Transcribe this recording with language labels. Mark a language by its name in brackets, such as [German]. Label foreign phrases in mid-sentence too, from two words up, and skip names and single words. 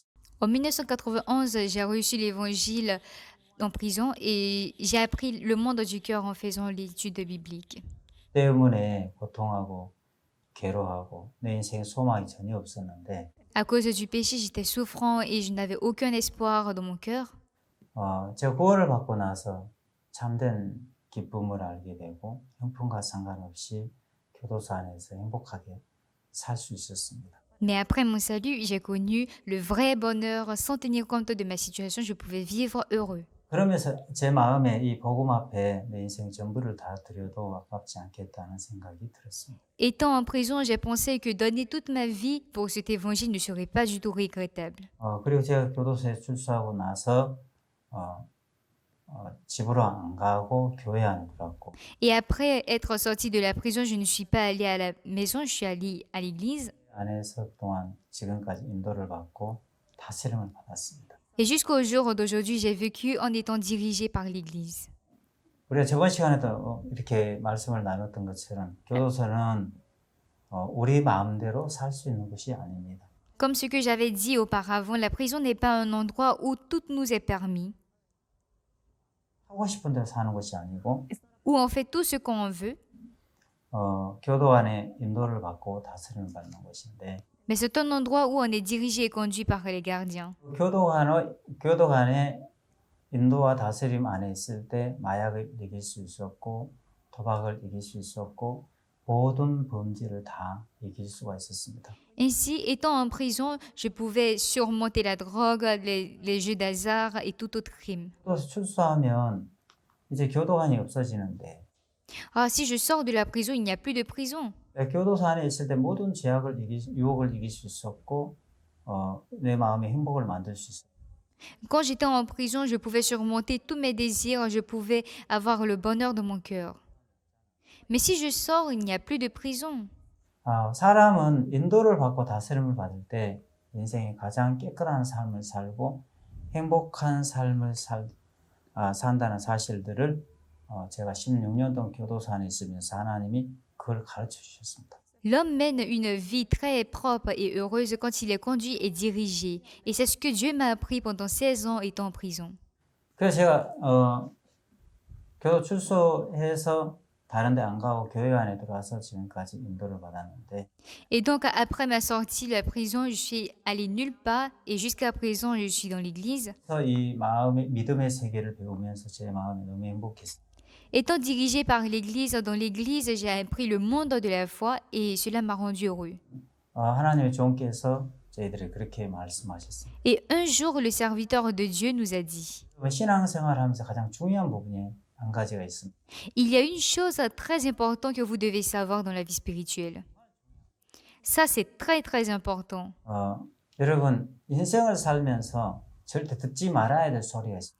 [French] En 1991, j'ai reçu l'évangile en prison et j'ai appris le monde du cœur en faisant l'étude biblique. [Korean] 때문에 고통하고 괴로워하고 내 인생에 소망이 전혀 없었는데 [French] À cause du péché, j'étais souffrant et je n'avais aucun espoir dans mon cœur. [Korean] 제가 구원을 받고 나서 참된 기쁨을 알게 되고 형편과 상관없이 교도소 안에서 행복하게 살 수 있었습니다. [French] Mais après mon salut, j'ai connu le vrai bonheur. Sans tenir compte de ma situation, je pouvais vivre heureux. [Korean] 그러면서 제 마음에 이 복음 앞에 내 인생 전부를 다 드려도 아깝지 않겠다는 생각이 들었습니다. [French] Étant en prison, j'ai pensé que donner toute ma vie pour cet évangile ne serait pas du tout regrettable. [Korean] 그리고 제가 교도소에 출소하고 나서 집으로 안 가고 교회 안 들어갔고. [French] Et après être sorti de la prison, je ne suis pas allé à la maison, je suis allé à l'église. [Korean] 안에서 그동안 지금까지 인도를 받고 다스림을 받았습니다. [French] Et jusqu'au jour d'aujourd'hui, j'ai vécu en étant dirigé par l'église. [Korean] 우리가 저번 시간에도 이렇게 말씀을 나눴던 것처럼 교도소는 우리 마음대로 살 수 있는 곳이 아닙니다. [French] Comme ce que j'avais dit auparavant, la prison n'est pas un endroit où tout nous est permis, [Korean] 하고 싶은 대로 사는 것이 아니고 [French] où on fait tout ce qu'on veut. [Korean] 교도 안에 인도를 받고 다스림을 받는 곳인데 [French] Mais c'est un endroit où on est dirigé et conduit par les gardiens. [Korean] 교도 간의 인도와 다스림 안에 있을 때 마약을 이길 수 있었고 도박을 이길 수 있었고 모든 범죄를 다 이길 수가 있었습니다. [French] Ainsi, étant en prison, je pouvais surmonter la drogue, les jeux d'hasard et tout autre crime. [Korean] 교도소 출소하면 이제 교도관이 없어지는데 [French] Ah, si je sors de la prison, il n'y a plus de prison. [Korean] 교도소 안에 있을 때 모든 유혹을 이길 수 있었고 내 마음의 행복을 만들 수 있었고 [French] Quand j'étais en prison, je pouvais surmonter tous mes désirs, je pouvais avoir le bonheur de mon cœur. Mais si je sors, il n'y a plus de prison. [Korean] 사람은 인도를 받고 다스림을 받을 때 인생의 가장 깨끗한 삶을 살고 행복한 삶을 산다는 사실들을 제가 16년 동안 교도소 안에 있으면서 하나님이 그걸 가르쳐 주셨습니다. [French] L'homme mène une vie très propre et heureuse quand il est conduit et dirigé. Et c'est ce que Dieu m'a appris pendant 16 ans étant en prison. [Korean] 그래서 제가 교도 출소해서 다른 데 안 가고 교회 안에 들어와서 지금까지 인도를 받았는데 [French] Et donc, après ma sortie de la prison, je suis allée nulle part et jusqu'à présent, je suis dans l'église. [Korean] 그래서 이 마음의 믿음의 세계를 배우면서 제 마음이 너무 행복했어요. [French] Étant dirigée par l'église, dans l'église, j'ai appris le monde de la foi et cela m'a rendu heureux. [Korean] 하나님의 종께서 저희들이 그렇게 말씀하셨어요. [French] Et un jour, le serviteur de Dieu nous a dit, [Korean] 신앙생활하면서 가장 중요한 부분이 한 가지가 있습니다. [French] il y a une chose très importante que vous devez savoir dans la vie spirituelle. Ça, c'est très, très important. [Korean] 여러분 인생을 살면서 절대 듣지 말아야 될 소리가 있습니다.